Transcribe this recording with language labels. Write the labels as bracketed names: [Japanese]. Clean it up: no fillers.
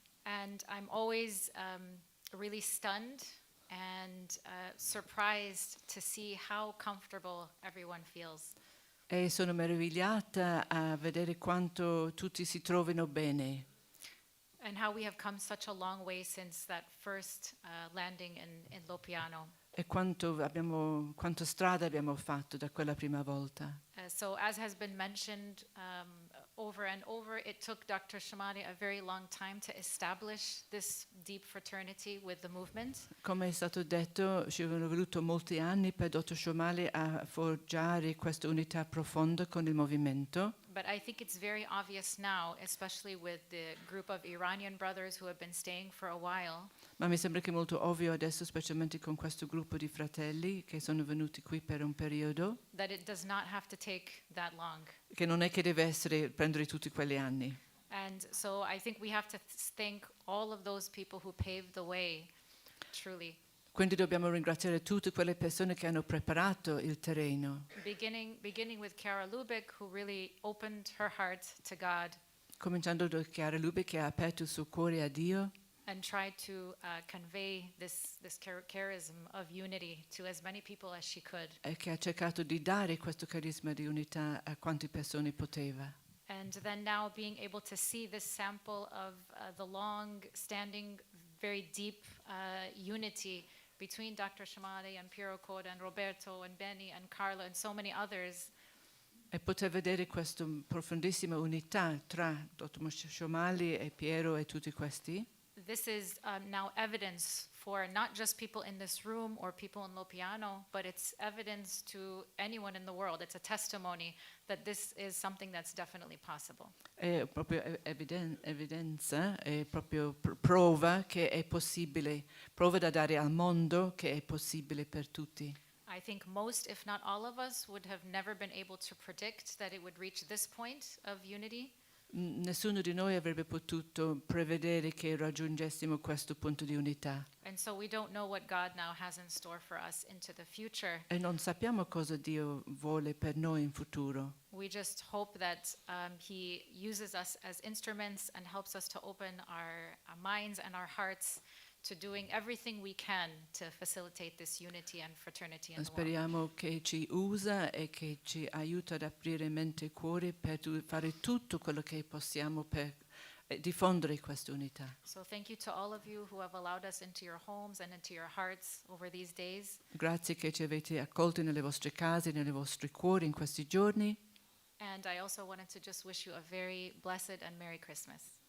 [English] And I'm always really stunned and surprised to see how comfortable everyone feels. [Italian] E sono meravigliata a vedere quanto tutti si trovino bene. [English] And how we have come such a long way since that first landing in Loppiano. [Italian] E quanto strada abbiamo fatto da quella prima volta. [English] So as has been mentioned over and over, it took Dr. Shomali a very long time to establish this deep fraternity with the movement. [Italian] Come è stato detto, ci sono voluto molti anni per dottor Shomali a forgiare questa unità profonda con il movimento. [English] But I think it's very obvious now, especially with the group of Iranian brothers who have been staying for a while. [Italian] Ma mi sembra che è molto ovvio adesso, specialmente con questo gruppo di fratelli che sono venuti qui per un periodo, [English] That it does not have to take that long. [Italian] che non è che deve prendere tutti quegli anni. [English] And so I think we have to thank all of those people who paved the way, truly. [Italian] Quindi dobbiamo ringraziare tutte quelle persone che hanno preparato il terreno. [English] Beginning with Kara Lubick, who really opened her heart to God [Italian] Cominciando da Chiara Lubick, che ha aperto il suo cuore a Dio [English] and tried to convey this charism of unity to as many people as she could. [Italian] e che ha cercato di dare questo carisma di unità a quante persone poteva. [English] And then now being able to see this sample of the long-standing, very deep unity between Dr. Shomali and Piero Coda and Roberto and Benny and Carlo and so many others. [Italian] E poter vedere questa profondissima unità tra dottor Shomali e Piero e tutti questi. [English] This is now evidence for not just people in this room or people in Loppiano, but it's evidence to anyone in the world. It's a testimony that this is something that's definitely possible. [Italian] È proprio evidenza, è proprio prova che è possibile, prova da dare al mondo che è possibile per tutti. [English] I think most, if not all of us, would have never been able to predict that it would reach this point of unity. [Italian] Nessuno di noi avrebbe potuto prevedere che raggiungessimo questo punto di unità. [English] And so we don't know what God now has in store for us into the future. [Italian] E non sappiamo cosa Dio vuole per noi in futuro. [English] We just hope that He uses us as instruments and helps us to open our minds and our hearts to doing everything we can to facilitate this unity and fraternity in the world. [Italian] Speriamo che ci usa e che ci aiuta ad aprire mente e cuore per fare tutto quello che possiamo per diffondere questa unità. [English] So thank you to all of you who have allowed us into your homes and into your hearts over these days. [Italian] Grazie che ci avete accolti nelle vostre case, nei vostri cuori in questi giorni. [English] And I also wanted to just wish you a very blessed and Merry Christmas.